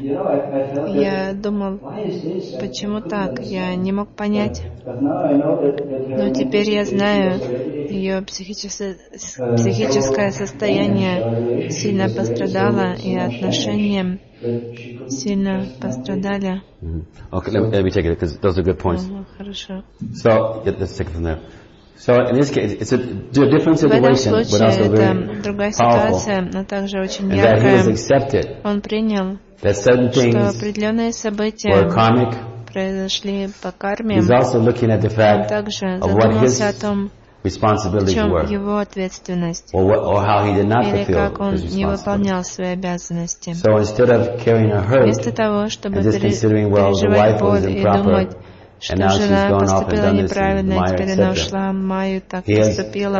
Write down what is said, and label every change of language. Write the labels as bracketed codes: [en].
[ru] Я думал, почему так? Я не мог понять. Но теперь я знаю, ее психическое состояние сильно пострадало, и отношения сильно пострадали. [en] Okay, let me take it, because those are good points. [ru] Хорошо. [en] So, let's take it from there. So in this case, it's a different situation, but also very powerful. That he has accepted that certain things were karmic. He's also looking at the fact of what his responsibilities were, or how he did not fulfill his responsibilities. So instead of carrying a hurt and just considering, well, the wife was improper, [ru] что жена поступила неправильно, и теперь она ушла, Майю так поступила.